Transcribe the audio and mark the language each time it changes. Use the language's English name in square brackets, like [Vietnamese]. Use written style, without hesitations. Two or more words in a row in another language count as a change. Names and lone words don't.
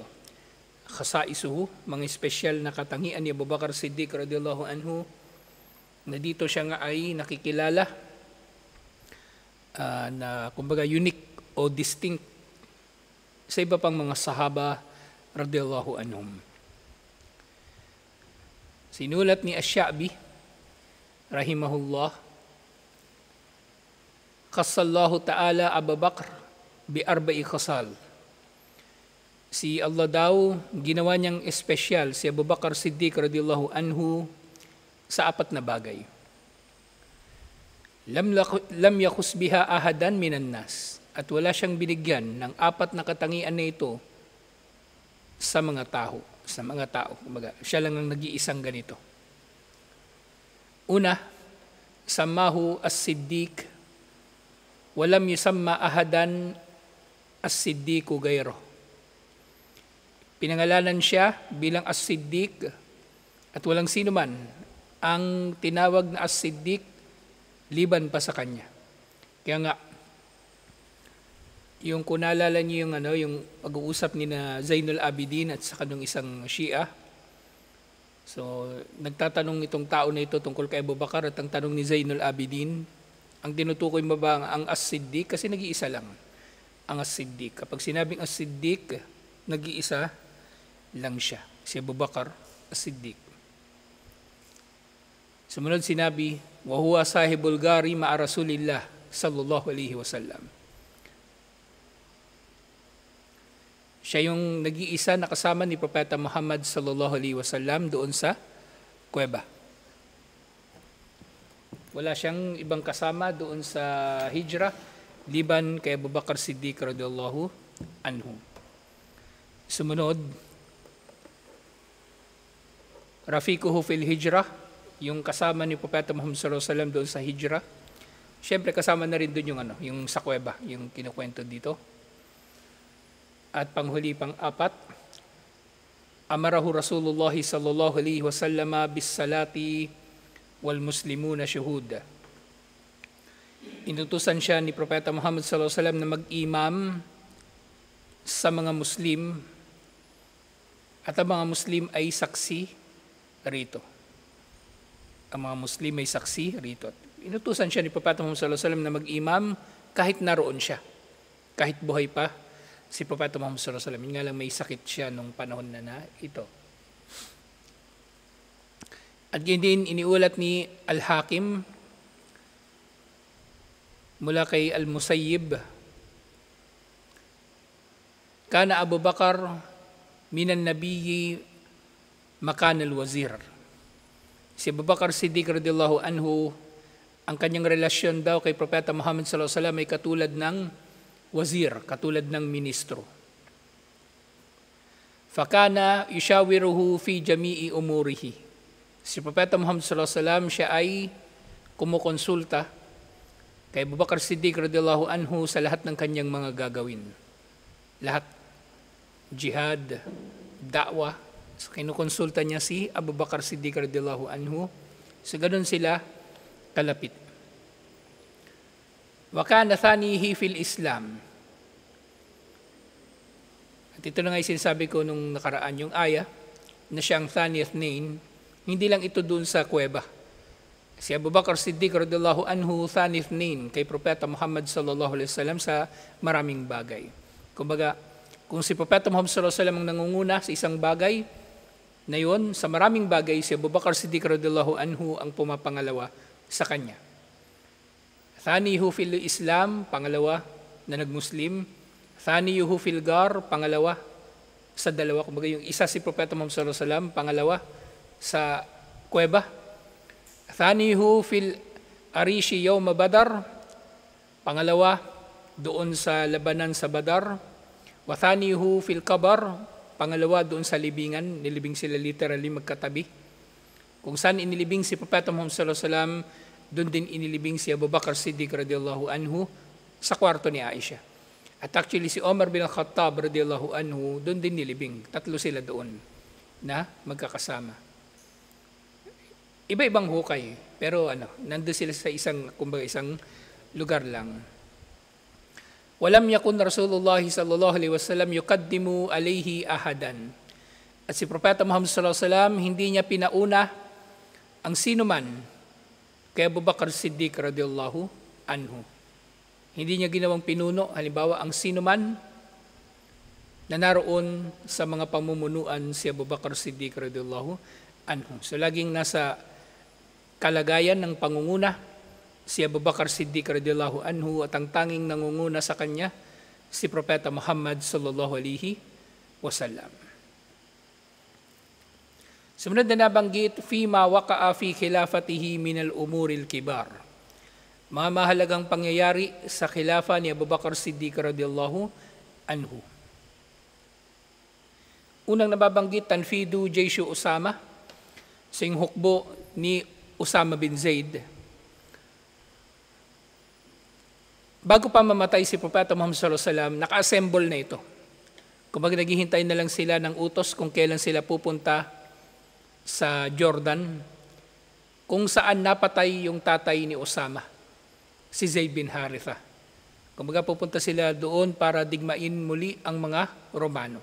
[Filipino] Khasaisuhu, mga espesyal na katangian ni Abu Bakr Siddiq [Arabic] رضي الله عنه, [Filipino] na dito siya nga ay nakikilala na kumbaga unique o distinct sa iba pang mga sahaba [Arabic] رضي الله عنهم. [Filipino] Sinulat ni Asy-Sya'bi [Arabic] رحمه الله، خصّ الله تعالى أبا بكر بأربع خصال. [Filipino] Si Allah daw ginawa niyang espesyal si Abu Bakr Siddiq [Arabic] رضي الله عنه [Filipino] sa apat na bagay. [Arabic] لم يخص بها أحدا من الناس. [Filipino] At wala siyang binigyan ng apat na katangian na ito sa mga tao. Kumbaga, siya lang ang nag-iisang ganito. Una, [Arabic] سمّاه الصديق. ولم يُسمَّ أحدٌ الصديقَ غيره. [Filipino] Pinangalanan siya bilang as-Siddiq at walang sino man ang tinawag na as-Siddiq liban pa sa kanya. Kaya nga, yung kung naalala niyo yung pag-uusap ni na Zainul Abidin at saka nung isang Shia. So, nagtatanong itong tao na ito tungkol kay Abu Bakar at ang tanong ni Zainul Abidin, ang tinutukoy mo ba ang as-Siddiq? Kasi nag-iisa lang ang as-Siddiq. Kapag sinabing as-Siddiq, nag-iisa lang siya. Si Abu Bakar as-Siddiq. Sumunod sinabi, [Arabic] وهو صاحب الغار مع رسول الله صلى الله عليه وسلم. [Filipino] Siya yung nag-iisa na kasama ni Propeta Muhammad [Arabic] صلى الله عليه وسلم [Filipino] doon sa kuweba. Wala siyang ibang kasama doon sa hijrah liban kay Abu Bakr Siddiq [Arabic] رضي الله عنه. [Filipino] Sumunod, [Arabic] رفيقه في الهجرة, [Filipino] yung kasama ni Propeta Muhammad [Arabic] صلى الله عليه وسلم [Filipino] doon sa hijrah. Siyempre kasama na rin doon yung sa kuweba, yung kinukwento dito. At panghuli pang-apat, [Arabic] أمره رسول الله صلى الله عليه وسلم بالصلاة والمسلمون شهود. [Filipino] Inutusan siya ni Propeta Muhammad [Arabic] صلى الله عليه وسلم [Filipino] na mag-imam sa mga Muslim at ang mga Muslim ay saksi rito. Ang mga Muslim ay saksi rito. Inutusan siya ni Propeta Muhammad [Arabic] صلى الله عليه وسلم [Filipino] na mag-imam kahit naroon siya, kahit buhay pa si Propeta Muhammad [Arabic] صلى الله عليه وسلم. [Filipino] Nga lang may sakit siya nung panahon na ito. At yun din iniulat ni Al-Hakim mula kay Al-Musayyib, [Arabic] كان أبو بكر من النبي مكان الوزير. [Filipino] Si Abu Bakar Siddiq [Arabic] رضي الله عنه, [Filipino] ang kanyang relasyon daw kay Propeta Muhammad [Arabic] صلى الله عليه وسلم [Filipino] ay katulad ng wazir, katulad ng ministro. [Arabic] فكان يشاوره في جميع أموره. [Filipino] Si Propeta Muhammad [Arabic] صلى الله عليه وسلم, [Filipino] siya ay kumukonsulta kay Abu Bakr Siddiq [Arabic] رضي الله عنه [Filipino] sa lahat ng kanyang mga gagawin. Lahat. Jihad, da'wah. So, kinukonsulta niya si Abu Bakr Siddiq [Arabic] رضي الله عنه. [Filipino] So, ganun sila kalapit. [Arabic] وكان ثانيه في الإسلام. [Filipino] At ito na nga yung sinasabi ko nung nakaraan yung aya na siyang [Arabic] ثاني اثنين. [Filipino] Hindi lang ito doon sa kuweba. Si Abu Bakr Siddiq [Arabic] رضي الله عنه ثاني اثنين [Filipino] kay Propeta Muhammad [Arabic] صلى الله عليه وسلم [Filipino] sa maraming bagay. Kumbaga, kung si Propeta Muhammad [Arabic] صلى الله عليه وسلم [Filipino] ang nangunguna sa isang bagay, na yun, sa maraming bagay, si Abu Bakr Siddiq [Arabic] رضي الله عنه [Filipino] ang pumapangalawa sa kanya. [Arabic] ثانيه في الإسلام, [Filipino] pangalawa na nagmuslim. [Arabic] ثانيه في الغار, [Filipino] pangalawa sa dalawa. Kumbaga yung isa si Propeta Muhammad [Arabic] صلى الله عليه وسلم, [Filipino] pangalawa sa kuweba. [Arabic] ثانيه في العريش يوم بدر. [Filipino] Pangalawa, doon sa labanan sa Badar. [Arabic] وثانيه في القبر. [Filipino] Pangalawa, doon sa libingan. Nilibing sila literally magkatabi. Kung saan inilibing si Propeta Muhammad [Arabic] صلى الله عليه وسلم, [Filipino] doon din inilibing si Abu Bakr Siddiq [Arabic] رضي الله عنه [Filipino] sa kwarto ni Aisha. At actually si Omar bin Al-Khattab [Arabic] رضي الله عنه, [Filipino] doon din nilibing. Tatlo sila doon na magkakasama. Iba-ibang hukay, pero nandun sila sa isang lugar lang. [Arabic] ولم يكن رسول الله صلى الله عليه وسلم يقدم عليه أحدا. [Filipino] At si Propeta Muhammad [Arabic] صلى الله عليه وسلم, [Filipino] hindi niya pinauna ang sinuman kay Abu Bakr Siddiq [Arabic] رضي الله عنه. [Filipino] Hindi niya ginawang pinuno, halimbawa ang sinuman na naroon sa mga pamumunuan si Abu Bakr Siddiq [Arabic] رضي الله عنه. [Filipino] So laging nasa kalagayan ng pangunguna si Abu Bakr Siddiq [Arabic] رضي الله عنه, [Filipino] at ang tanging nangunguna sa kanya si Propeta Muhammad [Arabic] صلى الله عليه وسلم. [Filipino] Sumunod na nabanggit, [Arabic] فيما وقع في خلافته من الأمور الكبار. [Filipino] Mga mahalagang pangyayari sa khilafa ni Abu Bakr Siddiq [Arabic] رضي الله عنه. [Filipino] Unang nababanggit, [Arabic] تنفيذ جيش أسامة, [Filipino] sa hukbo ni Usama bin Zaid. Bago pa mamatay si Propeta Muhammad [Arabic] صلى الله عليه وسلم, [Filipino] naka-assemble na ito. Kumbaga naghihintay na lang sila ng utos kung kailan sila pupunta sa Jordan, kung saan napatay yung tatay ni Usama, si Zayd bin Haritha. Kumbaga pupunta sila doon para digmain muli ang mga Romano.